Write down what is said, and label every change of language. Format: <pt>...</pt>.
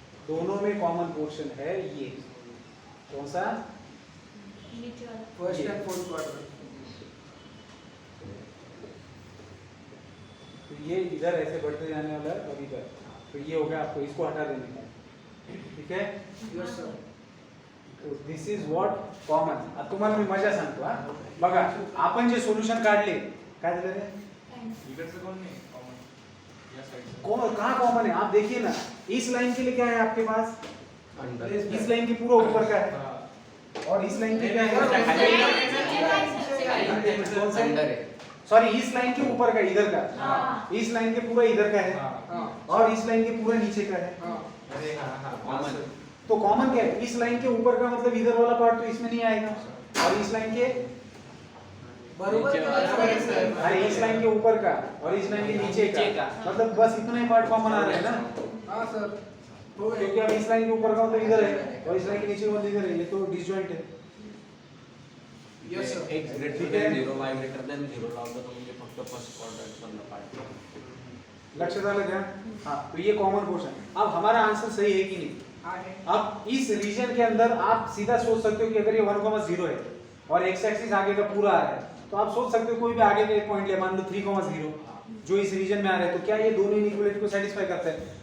<hi>दोनों में common portion है ये, कौन सा? नीचे वाला</hi> <en>First and fourth quadrant.</en> <hi>तो ये इधर ऐसे बढ़ते जाने वाला है और इधर, तो ये हो गया आपको इसको हटा देने का, ठीक है?</hi> <en>Yes sir. This is what common.</en> <mr>आता तुम्हाला मी मजा सांगतो हा. बघा आपण जे सोल्युशन काढले, काय झालं रे? इकडचं कोण नाही कॉमन या साईडचं</mr> <hi>कौन कहाँ कॉमन है? आप देखिए ना, इस लाइन के लिए क्या है आपके पास? अंडर इस लाइन के पूरा ऊपर का है और इस लाइन के क्या है? कौन सा? अंडर है. सॉरी, इस लाइन के ऊपर का, इधर का. हाँ. इस लाइन के पूरा इधर का है हां और इस लाइन के पूरा नीचे का है. हां अरे हाँ हाँ कॉमन. तो कॉमन क्या है? इस लाइन के ऊपर का मतलब इधर वाला पार्ट तो इसमें नहीं आएगा, और इस लाइन के,</hi> <mr>बरोबर</mr> <hi>नीचे वाला</hi> <mr>बरोबर</mr> <hi>है, सर। अरे इस लाइन के ऊपर का और इस लाइन के नीचे नीचे का, का. मतलब बस इतना ही पार्ट कॉमन आ रहा है ना. हां सर हो गया। क्योंकि अब इस लाइन के ऊपर का मतलब इधर है और इस लाइन के नीचे का मतलब इधर है, ये तो डिसजॉइंट है.</hi> <en>Yes sir. x greater than 0</en> <mr>y greater than 0 लावलं तर म्हणजे फक्त फर्स्ट क्वाड्रंट मधला पार्ट. लक्षात आलं</mr> <hi>क्या? हाँ, तो ये कॉमन पोर्शन. अब हमारा आंसर सही है कि नहीं?</hi> <mr>आहे।</mr> <hi>अब इस रीजन के अंदर आप सीधा सोच सकते हो कि अगर ये 1,0 है और x एक्सिस आगे का पूरा आ रहा है, तो आप सोच सकते हो कोई भी आगे का एक पॉइंट ले, मान लो 3,0 जो इस रीजन में आ रहा है, तो क्या ये दोनों इनइक्वालिटी को सेटिस्फाई करता है?</hi>